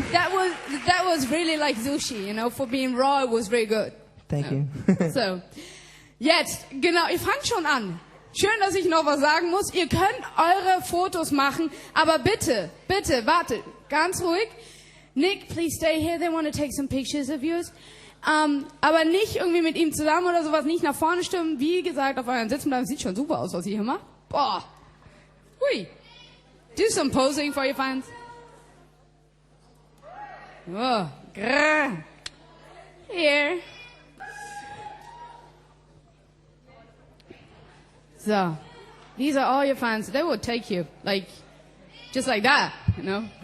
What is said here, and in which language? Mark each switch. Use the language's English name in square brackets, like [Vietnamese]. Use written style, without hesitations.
[English] That was really like sushi, you know, for being raw, it was very good. Thank you. [German] So, jetzt, genau, ihr fangt schon an. Schön, dass ich noch was sagen muss. Ihr könnt eure Fotos machen, aber bitte, bitte, wartet, ganz ruhig. [English] Nick, please stay here. They want to take some pictures of yours. [German] Aber nicht irgendwie mit ihm zusammen oder sowas, nicht nach vorne stimmen. Wie gesagt, auf euren Sitzen bleiben. Sieht schon super aus, was ihr hier macht. Boah. Hui. [English] Do some posing for your fans. Oh, grrr. Here. So, these are all your fans. They will take you, like, just like that, you know?